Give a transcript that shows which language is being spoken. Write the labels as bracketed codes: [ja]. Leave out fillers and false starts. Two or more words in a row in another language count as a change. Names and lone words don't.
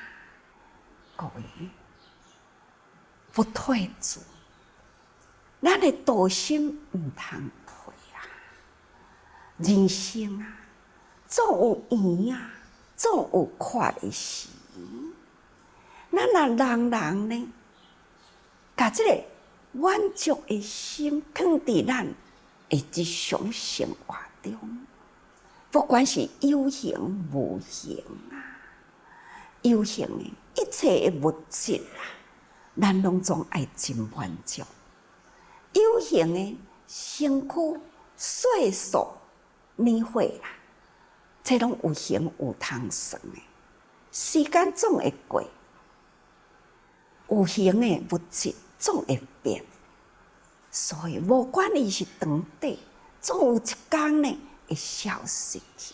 [nan] 各位，不退转，咱的道心毋通退啊！人生啊，总有圆啊，总有缺的时。咱若人呢？把这个满足的心放伫咱的日常生活中，不管是有形无形啊，有形的一切的物质啊，咱拢总爱真满足；有形的身躯、岁数、年岁啦，这拢有形有通算的，时间总会过，有形的物质总会变，所以无管伊是长短， 总有一天呢会消失去。